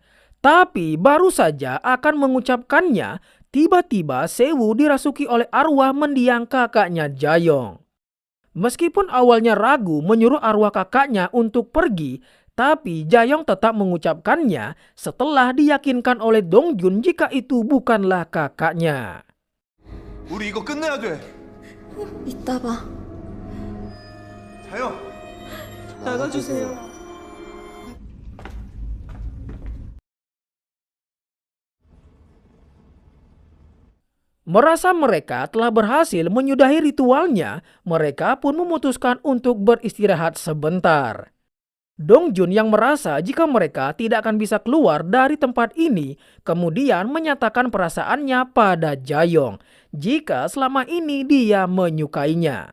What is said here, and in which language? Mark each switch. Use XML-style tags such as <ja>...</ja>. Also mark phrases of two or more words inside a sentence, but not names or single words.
<id>Tapi baru saja akan mengucapkannya, tiba-tiba Sewu dirasuki oleh arwah mendiang kakaknya Jayong. Meskipun awalnya ragu menyuruh arwah kakaknya untuk pergi, tapi Jayong tetap mengucapkannya setelah diyakinkan oleh Dongjun jika itu bukanlah kakaknya.</id> <ko>우리 이거 끝내야 돼. 이따 봐. 자영. 나가주세요.</ko> <id>Merasa mereka telah berhasil menyudahi ritualnya, mereka pun memutuskan untuk beristirahat sebentar. Dongjun yang merasa jika mereka tidak akan bisa keluar dari tempat ini, kemudian menyatakan perasaannya pada Jayong jika selama ini dia menyukainya.</id>